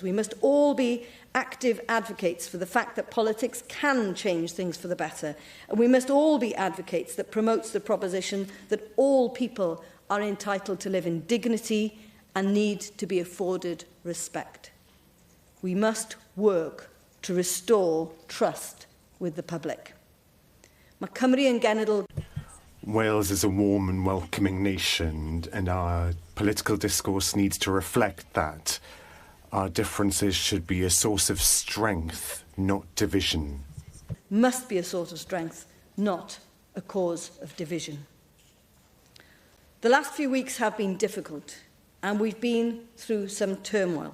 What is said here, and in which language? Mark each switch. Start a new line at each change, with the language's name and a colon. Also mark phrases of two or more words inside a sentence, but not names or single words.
English: We must all be active advocates for the fact that politics can change things for the better. And we must all be advocates that promotes the proposition that all people are entitled to live in dignity and need to be afforded respect. We must work to restore trust with the public.
Welsh: Mae Cymru yn genedl.
English: Wales is a warm and welcoming nation, and our political discourse needs to reflect that. Our differences should be a source of strength, not division. Must be a source of strength, not a cause of division. The last few weeks have been difficult, and we've been through some turmoil.